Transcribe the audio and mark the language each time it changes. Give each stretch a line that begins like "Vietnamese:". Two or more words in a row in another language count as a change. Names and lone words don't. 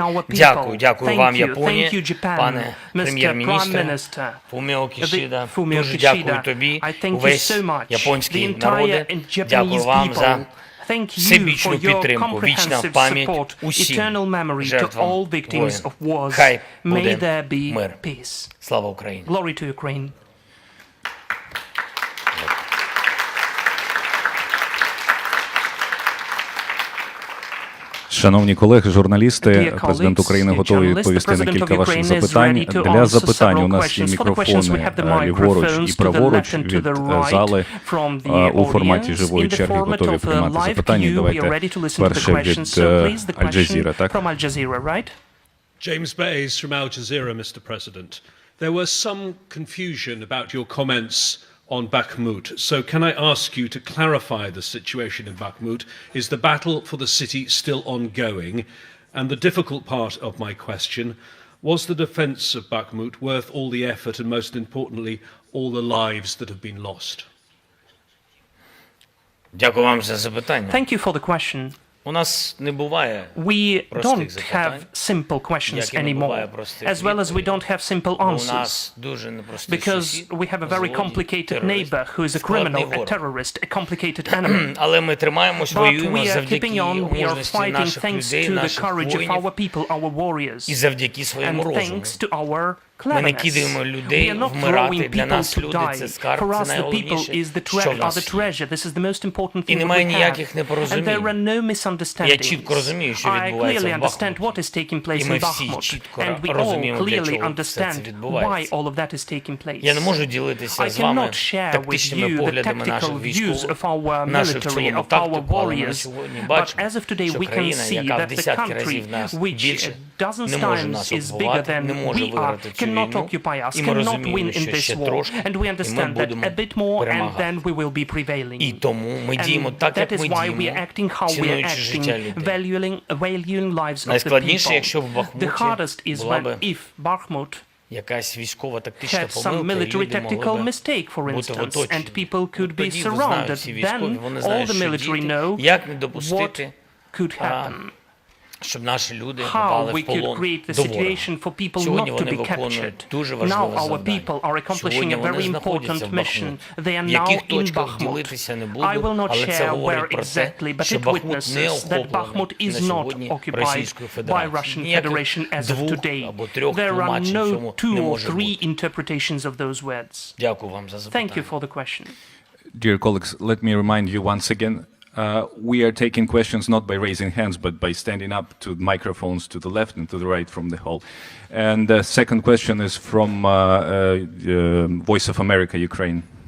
Ukrainian: Дякую вам, Японія, пане прем'єр-міністр Фуміо Кішіда. Дуже дякую тобі, увесь японський народе. Дякую вам за всебічну підтримку, вічна пам'ять усім жертвам воїн. Хай буде мир. Слава Україні!
English: Glory to Ukraine.
Ukrainian: Шановні колеги, журналісти, президент України готовий відповісти на кілька ваших запитань. Для запитань у нас є мікрофони ліворуч і праворуч від зали. У форматі живої черги готові приймати запитання. Давайте перше від Аль-Джазіра, так?
English: James Bays from Al Jazeera, Mr. President. There was some confusion about your comments on Bakhmut. So can I ask you to clarify the situation in Bakhmut? Is the battle for the city still ongoing? And the difficult part of my question, was the defense of Bakhmut worth all the effort and most importantly, all the lives that have been lost?
Ukrainian: Дякую вам за запитання.
English: Thank you for the question.
Ukrainian: У нас не буває
English: We
Ukrainian: простих
English: don't
Ukrainian: запитань,
English: have simple questions
Ukrainian: як і не буває
English: anymore,
Ukrainian: простих
English: as well as we
Ukrainian: відповідей.
English: don't have simple
Ukrainian: У
English: answers,
Ukrainian: нас дуже непростий
English: because
Ukrainian: сусід,
English: we have a very
Ukrainian: злодій,
English: complicated
Ukrainian: терорист,
English: neighbor who is a
Ukrainian: складний
English: criminal, a
Ukrainian: ворог.
English: terrorist, a complicated enemy.
Ukrainian: Але ми тримаємось,
English: But
Ukrainian: воюємо
English: we are
Ukrainian: завдяки
English: keeping on, we are
Ukrainian: мужності
English: fighting
Ukrainian: наших
English: thanks
Ukrainian: людей,
English: to the
Ukrainian: наших
English: courage of
Ukrainian: воїнів
English: our people, our warriors,
Ukrainian: і завдяки своєму
English: and
Ukrainian: розуму.
English: thanks to our
Ukrainian: Ми не
English: cleverness.
Ukrainian: кидаємо
English: We
Ukrainian: людей
English: are not
Ukrainian: вмирати.
English: throwing
Ukrainian: Для
English: people
Ukrainian: нас
English: to
Ukrainian: люди – це
English: die.
Ukrainian: скарб,
English: For
Ukrainian: це
English: us, the people
Ukrainian: найголовніше,
English: is the
Ukrainian: що в
English: are
Ukrainian: нас
English: the
Ukrainian: є.
English: treasure. This is the most important
Ukrainian: І
English: thing that
Ukrainian: немає
English: we have.
Ukrainian: ніяких
English: And
Ukrainian: непорозумінь.
English: there are no
Ukrainian: Я
English: misunderstandings.
Ukrainian: чітко розумію, що
English: I
Ukrainian: відбувається
English: clearly
Ukrainian: в
English: understand
Ukrainian: Бахмуті.
English: what is taking place
Ukrainian: І ми
English: in
Ukrainian: всі
English: Bakhmut.
Ukrainian: чітко
English: And we all
Ukrainian: розуміємо, для
English: clearly
Ukrainian: чого все це
English: understand why
Ukrainian: відбувається.
English: all of that is taking place.
Ukrainian: Я не можу ділитися
English: I
Ukrainian: з вами
English: cannot share with
Ukrainian: тактичними
English: you the
Ukrainian: поглядами наших
English: tactical views
Ukrainian: військових,
English: of our
Ukrainian: наших в
English: military,
Ukrainian: цілому
English: of our
Ukrainian: тактику, але ми на
English: warriors,
Ukrainian: сьогодні
English: but
Ukrainian: бачимо,
English: as of today
Ukrainian: що
English: we can
Ukrainian: країна,
English: see
Ukrainian: яка в
English: that the
Ukrainian: десятки
English: country,
Ukrainian: разів нас
English: which
Ukrainian: більше,
English: dozens
Ukrainian: не може
English: times
Ukrainian: нас
English: is bigger
Ukrainian: окупувати,
English: than
Ukrainian: не може
English: we are,
Ukrainian: виграти цю
English: cannot
Ukrainian: війну,
English: occupy us,
Ukrainian: і ми
English: cannot
Ukrainian: розуміємо,
English: win in
Ukrainian: що
English: this
Ukrainian: ще
English: war.
Ukrainian: трошки,
English: And we
Ukrainian: і ми
English: understand that
Ukrainian: будемо
English: a bit more and
Ukrainian: перемагати.
English: then we will be prevailing.
Ukrainian: І тому ми діємо
English: And
Ukrainian: так,
English: that
Ukrainian: як
English: is
Ukrainian: ми
English: why we are
Ukrainian: діємо,
English: acting how we are
Ukrainian: цінуючи життя
English: acting,
Ukrainian: людей.
English: valuing lives of the
Ukrainian: Найскладніше,
English: people.
Ukrainian: якщо в Бахмуті
English: The hardest is
Ukrainian: була
English: when
Ukrainian: би
English: if Bakhmut
Ukrainian: якась військово-тактична
English: had some
Ukrainian: помилка, і
English: military
Ukrainian: люди
English: tactical
Ukrainian: могли би
English: mistake, for
Ukrainian: бути
English: instance, and
Ukrainian: оточені.
English: people could be
Ukrainian: Тоді знають
English: surrounded.
Ukrainian: всі військові,
English: Then
Ukrainian: вони
English: all
Ukrainian: знають,
English: the
Ukrainian: що
English: military
Ukrainian: діяти,
English: know
Ukrainian: як не
English: what
Ukrainian: допустити,
English: could happen.
Ukrainian: щоб наші люди
English: How
Ukrainian: попали
English: we
Ukrainian: в
English: could
Ukrainian: полон
English: create the
Ukrainian: до ворога.
English: situation for people
Ukrainian: Сьогодні
English: not to
Ukrainian: вони
English: be
Ukrainian: виконують
English: captured.
Ukrainian: дуже
English: Now
Ukrainian: важливе
English: our
Ukrainian: завдання.
English: people are accomplishing
Ukrainian: Сьогодні
English: a
Ukrainian: вони
English: very
Ukrainian: знаходяться
English: important
Ukrainian: в
English: mission.
Ukrainian: Бахмуті.
English: They are
Ukrainian: В
English: now
Ukrainian: яких
English: in
Ukrainian: точках
English: Bakhmut.
Ukrainian: ділитися не
English: I
Ukrainian: буду,
English: will not
Ukrainian: але це
English: share where
Ukrainian: говорить про те,
English: exactly, but
Ukrainian: що
English: it
Ukrainian: Бахмут не
English: witnesses that Bakhmut
Ukrainian: охоплений
English: is
Ukrainian: на
English: not
Ukrainian: сьогодні
English: occupied
Ukrainian: Російською
English: by
Ukrainian: Федерацією.
English: Russian
Ukrainian: Ніяких
English: Federation as of
Ukrainian: двох
English: today.
Ukrainian: або трьох
English: There are
Ukrainian: тлумачень
English: no
Ukrainian: цьому
English: two
Ukrainian: не
English: or
Ukrainian: може
English: three
Ukrainian: бути.
English: interpretations of those words.
Ukrainian: Дякую вам за запитання.
English: Thank you for the question. Dear colleagues, let me remind you once again, we are taking questions not by raising hands, but by standing up to microphones to the left and to the right from the hall. And the second question is from Voice of America, Ukraine.